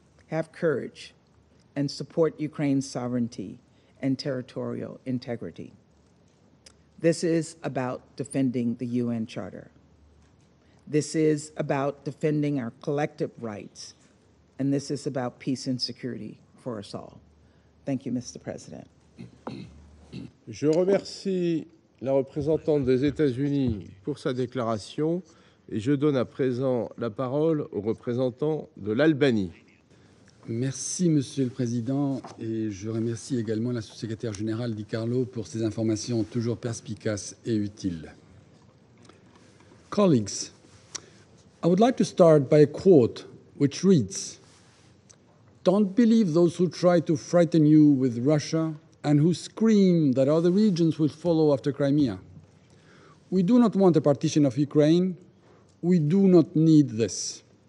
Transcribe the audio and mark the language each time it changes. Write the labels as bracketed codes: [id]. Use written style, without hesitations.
[en] Have courage and support Ukraine's sovereignty and territorial integrity. This is about defending the UN Charter. This is about defending our collective rights, and this is about peace and security for us all. Thank you, Mr. President. [fr] Je remercie la représentante des États-Unis pour sa déclaration et je donne à présent la parole au représentant de l'Albanie. Merci, Monsieur le Président, et je remercie également la sous-secrétaire générale Di Carlo pour ses informations toujours perspicaces et utiles. [en] Colleagues, I would like to start by a quote which reads, "Don't believe those who try to frighten you with Russia and who scream that other regions will follow after Crimea. We do not want a partition of Ukraine. We do not need this."